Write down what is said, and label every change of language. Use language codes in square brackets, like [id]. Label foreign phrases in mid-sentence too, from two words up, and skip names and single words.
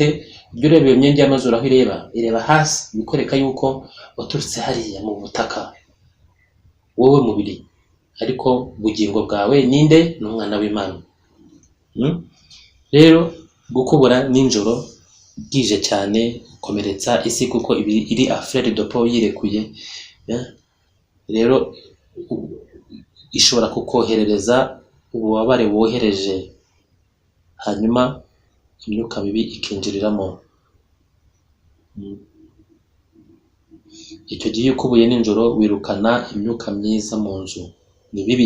[rw] Ujya ureba iyo myenge y'amazuru aho ireba hasi, bikwereka yuko waturutse hariya mu butaka, wowe mubiri. Ariko ubugingo bwawe ninde? Ni umwana w'Imana. Rero gukubura nijoro bwije cyane, komeretsa isi, kuko iri [fr] affaire de peau [rw] yirekuye. Rero ishobora kukoherereza ububabare wohereje, hanyuma imyuka mibi ikinjiriramo. Icyo gihe ukubuye nijoro wirukana imyuka myiza mu nzu, ni bibi.